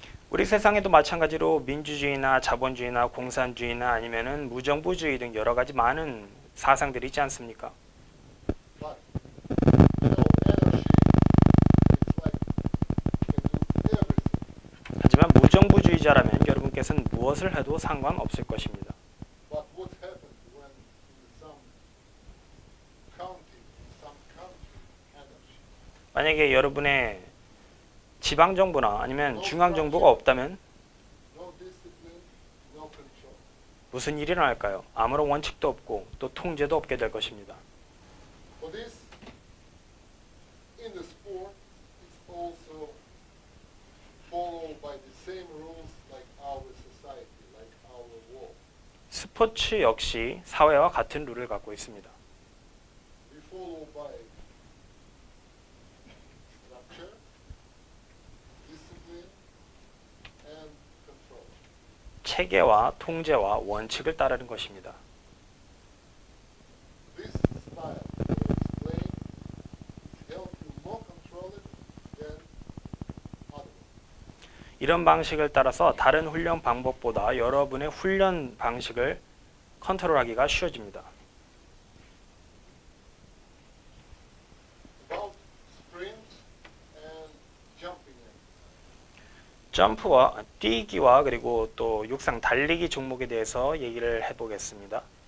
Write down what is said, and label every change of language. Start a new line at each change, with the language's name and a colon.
Korean: 우리 세상에도 마찬가지로 민주주의나 자본주의나 공산주의나 아니면은 무정부주의 등 여러 가지 많은 사상들이 있지 않습니까?
English: But you know, anarchy, it's like you can do everything.
Korean: 하지만 무정부주의자라면 여러분께서는 무엇을 해도 상관없을 것입니다.
English: But what happens when in some county, in some country, anarchy?
Korean: 만약에 여러분의 지방정부나 아니면 중앙정부가 없다면
English: No discipline, no control.
Korean: 무슨 일이 일어날까요? 아무런 원칙도 없고 또 통제도 없게 될 것입니다.
English: For this, in the sport, it's also followed by the same rules like our society, like our world.
Korean: 스포츠 역시 사회와 같은 룰을 갖고 있습니다.
English: We follow by structure, discipline, and control.
Korean: 체계와 통제와 원칙을 따르는 것입니다.
English: This style I explained help you more control it than other one.
Korean: 이런 방식을 따라서 다른 훈련 방법보다 여러분의 훈련 방식을 컨트롤하기가 쉬워집니다.
English: About sprint and jumping exercise.
Korean: 점프와 뛰기와 그리고 또 육상 달리기 종목에 대해서 얘기를 해보겠습니다.